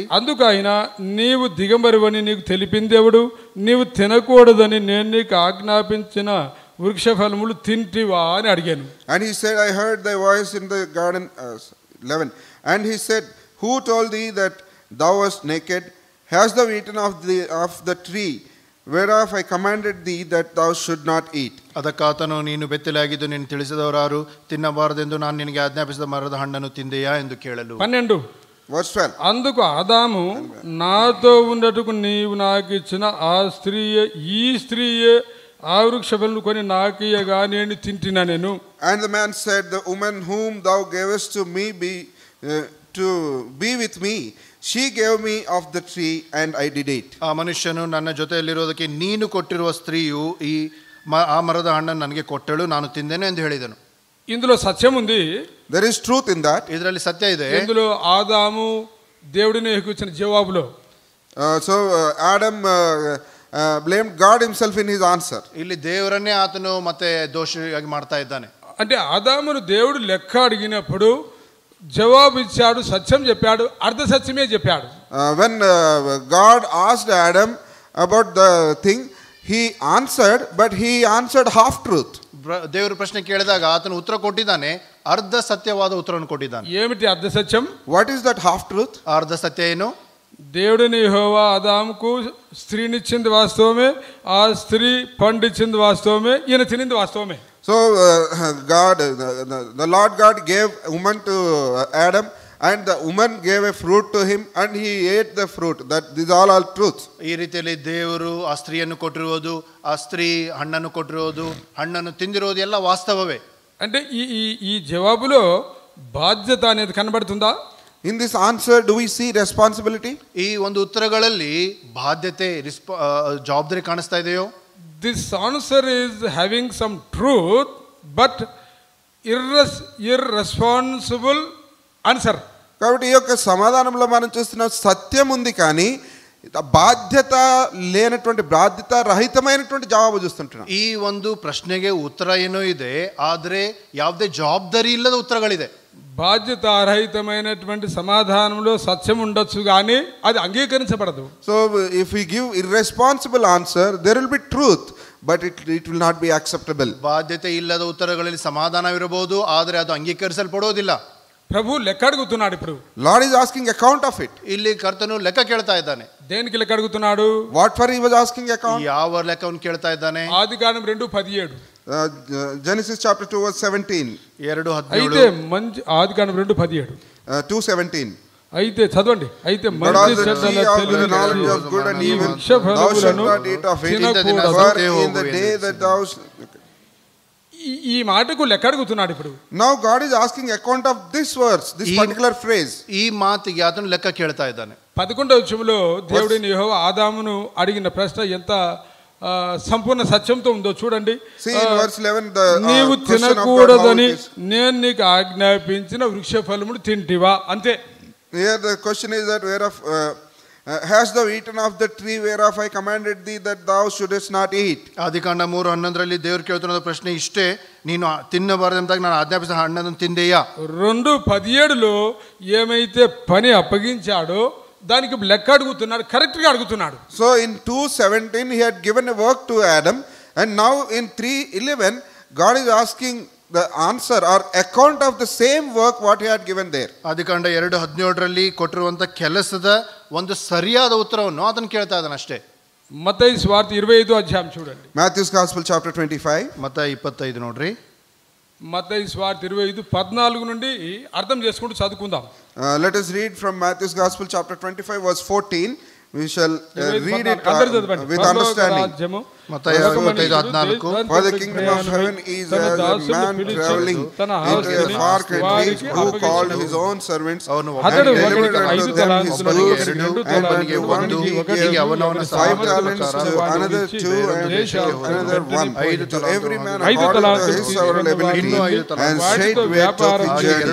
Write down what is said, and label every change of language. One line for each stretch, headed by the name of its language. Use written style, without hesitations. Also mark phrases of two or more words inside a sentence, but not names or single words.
Telugu: అందుకు ఆయన, నీవు దిగంబరివని నీకు తెలిపిందేవుడు, నీవు తినకూడదని నేను నీకు ఆజ్ఞాపించిన వృక్ష ఫలములు తింటివా అని అడిగాను.
English: and he said, I heard thy voice in the garden. 11, and he said, who told thee that thou wast naked? Hast thou eaten of the tree whereof I commanded thee that thou should not eat?
Kannada: ಅದಕ್ಕಾತನು, ನೀನು ಬೆತ್ತಲಾಗಿದ್ದು ನೀನು ತಿಳಿಸಿದವರಾರು, ತಿನ್ನಬಾರದೆಂದು ನಾನು ನಿನಗೆ ಆಜ್ಞಾಪಿಸಿದ ಮರದ ಹಣ್ಣನ್ನು ತಿಂದೆಯಾ ಎಂದು ಕೇಳಲು.
English: 12 verse 12,
Telugu: అందుకు ఆదాము, నాతో ఉండటకు నీవు నాకు ఇచ్చిన ఈ స్త్రీయే ఆ వృక్ష ఫలములు కొని నాకియగా నేను తింటినా నేను.
English: and the man said, the woman whom thou gavest to me to be with me, she gave me of the tree and I did eat.
Kannada: ಆ ಮನುಷ್ಯನು ನನ್ನ ಜೊತೆಯಲ್ಲಿರೋದಕ್ಕೆ ನೀನು ಕೊಟ್ಟಿರುವ ಸ್ತ್ರೀಯು ಆ ಮರದ ಹಣ್ಣನ್ನು ನನಗೆ ಕೊಟ್ಟಳು, ನಾನು ತಿಂದೇನೆ ಎಂದು ಹೇಳಿದನು.
Telugu: ఇందులో సత్యం ఉంది,
English: there is truth in that.
Kannada: ಇದರಲ್ಲಿ ಸತ್ಯ ಇದೆ.
Telugu: ఇందులో ఆదాము దేవుడిని ఇచ్చిన జవాబులో
English: so Adam blamed God himself in his answer.
Kannada: ಇಲ್ಲಿ ದೇವರನ್ನೇ ಆತನು ಮತ್ತೆ ದೋಷಿಯಾಗಿ ಮಾಡ್ತಾ ಇದ್ದಾನೆ.
Telugu: అంటే ఆదామును దేవుడు లెక్క అడిగినప్పుడు జవాబు ఇచ్చాడు, సత్యం చెప్పాడు, అర్ధ సత్యమే చెప్పాడు.
English: when God asked Adam about the thing, he answered, but he answered half truth.
Kannada: ದೇವರು ಪ್ರಶ್ನೆ ಕೇಳಿದಾಗ ಆತನು ಉತ್ತರ ಕೊಟ್ಟಿದ್ದಾನೆ, ಅರ್ಧ ಸತ್ಯವಾದ ಉತ್ತರವನ್ನು ಕೊಟ್ಟಿದ್ದಾನೆ.
Telugu: ఏమిటి అర్ధ సత్యం?
English: What is that half truth?
Kannada: ಅರ್ಧ ಸತ್ಯ ಏನು?
Telugu: దేవుడిని యెహోవా ఆదాముకు స్త్రీనిచ్చింది వాస్తవమే, ఆ స్త్రీ పండిచ్చింది వాస్తవమే, ఈయన తినింది వాస్తవమే.
English: So God, the Lord God gave woman to Adam, and the woman gave a fruit to him, and he ate the fruit. That these all are truths.
Kannada: ಈ ರೀತಿಯಲ್ಲಿ ದೇವರು ಆ ಸ್ತ್ರೀಯನ್ನು ಕೊಟ್ಟಿರುವುದು, ಆ ಸ್ತ್ರೀ ಹಣ್ಣನ್ನು ಕೊಟ್ಟಿರುವುದು, ಹಣ್ಣನ್ನು ತಿಂದಿರುವುದು ಎಲ್ಲ ವಾಸ್ತವವೇ.
Telugu: అంటే ఈ జవాబులో బాధ్యత అనేది కనబడుతుందా?
English: In this answer, do we see responsibility?
Kannada: ಈ ಒಂದು ಉತ್ತರಗಳಲ್ಲಿ ಬಾಧ್ಯತೆ, ಜವಾಬ್ದಾರಿ ಕಾಣಿಸ್ತಾ ಇದೆಯೋ?
English: This answer is having some truth, but irresponsible answer.
Telugu: కాబట్టి ఈ యొక్క సమాధానంలో మనం చూస్తున్న సత్యం ఉంది, కానీ బాధ్యత లేనటువంటి, బాధ్యత రహితమైనటువంటి జవాబు చూస్తుంటున్నాం.
Kannada: ಈ ಒಂದು ಪ್ರಶ್ನೆಗೆ ಉತ್ತರ ಏನೋ ಇದೆ, ಆದರೆ ಯಾವುದೇ ಜವಾಬ್ದಾರಿ ಇಲ್ಲದ ಉತ್ತರಗಳಿದೆ.
Telugu: బాధ్యతారహితమైనటువంటి సమాధానంలో సత్యం ఉండొచ్చు కానీ అది అంగీకరించబడదు.
English: So if we give irresponsible answer, there will be truth, but it will not be acceptable.
Kannada: ಬಾಧ್ಯತೆ ಇಲ್ಲದ ಉತ್ತರಗಳಲ್ಲಿ ಸಮಾಧಾನವಿರಬಹುದು, ಆದರೆ ಅದು ಅಂಗೀಕರಿಸಲ್ಪಡೋದಿಲ್ಲ.
Telugu: ప్రభు లెక్క అడుగుతున్నాడు. ఇప్పుడు
English: Lord is asking account of it.
Kannada: ಇಲ್ಲಿ ಕರ್ತನು ಲೆಕ್ಕ ಕೇಳ್ತಾ ಇದ್ದಾನೆ.
Telugu: దేనికి లెక్క అడుగుతున్నాడు?
English: What for he was asking account?
Kannada: ಯಾವ ಲೆಕ್ಕವನ್ನು ಕೇಳ್ತಾ ಇದ್ದಾನೆ?
Telugu: ఆదికాండం 2:17.
English: Genesis chapter 2 verse 17. 2:17.
Telugu: అయితే మంచి ఆదికాండం 2:17. 2:17. అయితే చదవండి. అయితే
English: But of the tree of the knowledge of good and evil thou shalt not eat of it, for in the day that thou
Telugu: ఈ మాటకు లెక్క అడుగుతున్నాడు. ఇప్పుడు
English: now God is asking account of this verse, this particular phrase.
Kannada: ಈ ಮಾತಿಗೆ ಆತನು ಲೆಕ್ಕ ಕೇಳ್ತಾ ಇದ್ದಾನೆ.
Telugu: 11వ వచనంలో దేవుడిని యెహోవా ఆదామును అడిగిన ప్రశ్న ఎంత సంపూర్ణ సత్యంతో ఉందో చూడండి.
English: See in verse 11 the
Telugu: నీవు
English: question of God,
Telugu: తినకూడదని నేను నీకు ఆజ్ఞాపించిన వృక్ష ఫలమును తింటివా? అంతే.
English: Here the question is that whereof hast thou eaten of the tree whereof I commanded thee that thou shouldest not eat?
Kannada: ಆದಿಕಾಂಡ 3:11 ದೇವರು ಕೇಳ್ತಿರೋ ಪ್ರಶ್ನೆ ಇಷ್ಟೇ, ನೀನು ತಿನ್ನಬಾರದಂತಾಗ ನಾನು ಆಜ್ಞಾಪಿಸಿದ ಹಣ್ಣನ್ನು ತಿಂದೆಯಾ?
Telugu: 2:17లో ఏమైతే పని అప్పగించాడో దానికి లెక్క అడుగుతున్నాడు, కరెక్ట్ గా అడుగుతున్నాడు.
English: So in 2:17 he had given a work to Adam, and now in 3:11 God is asking the answer or account of the same work what he had given there.
Kannada: ಆದಿಕಾಂಡ 2:17ರಲ್ಲಿ ಕೊಟ್ಟಿರುವಂತ ಕೆಲಸದ ಒಂದು ಸರಿಯಾದ ಉತ್ತರವನ್ನು ಅದನ್ನು ಕೇಳ್ತಾ ಇದ್ದಾನೆ ಅಷ್ಟೇ.
Telugu: మత్తయి సువార్త 25వ అధ్యాయం చూడండి.
English: Matthew's Gospel chapter 25.
Kannada: ಮತ್ತಾಯ 25 ನೋಡ್ರಿ.
Telugu: మత్తయి సువార్త 25:14 నుండి అర్థం చేసుకుంటూ చదువుకుందాం.
English: Let us read from Matthew's Gospel chapter 25 verse 14. We shall read it with understanding.
Telugu: మత్తయి 25:14.
English: For the kingdom of heaven is as a man traveling into a far country, who called his own servants and delivered unto them his goods, and unto one he gave 5 talents, to another 2, and another 1, to every man according to his several ability, and straightway took his journey.